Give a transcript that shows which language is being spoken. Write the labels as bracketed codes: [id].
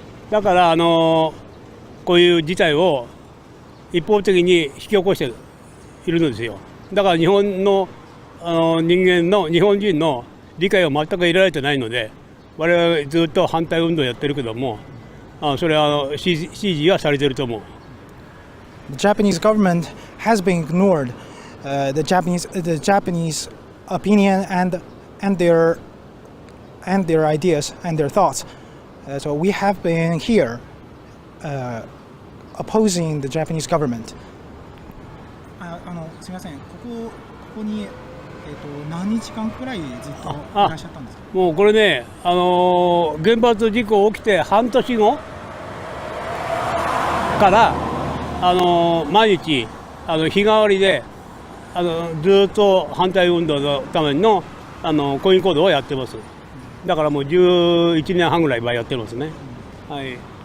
[ja] だからこういう事態を一方的に引き起こしているのですよ。だから日本の日本人の理解を全く得られてないので、我々ずっと反対運動をやってるけども、それは支持はされていると思う。 [en] The Japanese government has been ignored the Japanese opinion and their ideas and their thoughts. So we have been here opposing the Japanese government. [ja] すみません、ここに何日間くらいずっといらっしゃったんですか。もうこれね、原発事故起きて半年後から毎日日替わりでずっと反対運動のための抗議行動をやってます。だからもう11年半ぐらいやってますね。はい。